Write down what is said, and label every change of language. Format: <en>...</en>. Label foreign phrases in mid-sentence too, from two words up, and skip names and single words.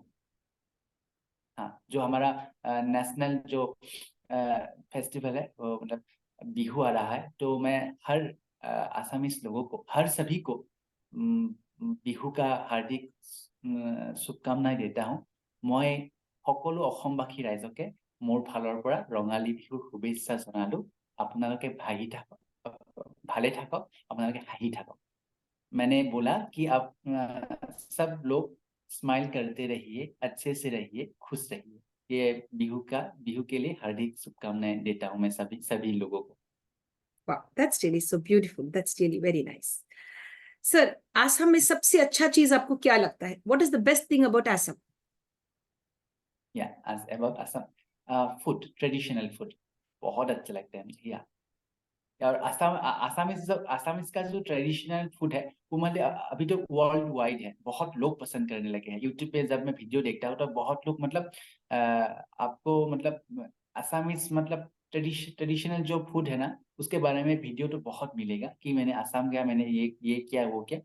<hi>हाँ, जो हमारा नेशनल जो फेस्टिवल है वो मतलब बिहू आ रहा है। तो मैं हर आसामीज लोगों को, हर सभी को बिहू का हार्दिक शुभकामनाएं देता हूँ।</hi> <as>मैं সকলো অসমবাসী ৰাইজকে মোৰ ফালৰ পৰা ৰঙালী বিহুৰ শুভেচ্ছা জনালো। আপোনালোকে ভালে থাকক, আপোনালোকে হাঁহি থাকক।</as> <hi>मैंने बोला कि आप सब लोग स्माइल करते रहिए, अच्छे से रहिए, खुश रहिए। ये बिहू के लिए हार्दिक शुभकामनाएं देता हूँ मैं सभी सभी लोगों को। वाह,</hi> <en>That's really so beautiful, that's really very nice.</en> <hi>सर, आसाम में सबसे अच्छा चीज आपको क्या लगता है?</hi> <en>What is the best thing about Assam?</en> <hi>या</hi> <en>about Assam, food, traditional food</en> <hi>बहुत अच्छा लगता है मुझे। या और आसामीज का जो</hi> <en>traditional food</en> <hi>है वो मतलब अभी तो</hi> <en>world wide</en> <hi>है, बहुत लोग पसंद करने लगे हैं। यूट्यूब पे जब मैं वीडियो देखता हूँ तो बहुत लोग मतलब आपको मतलब आसामीज मतलब ट्रेडिशनल जो फूड है ना, उसके बारे में वीडियो तो बहुत मिलेगा कि मैंने असम गया, मैंने ये किया वो किया।</hi>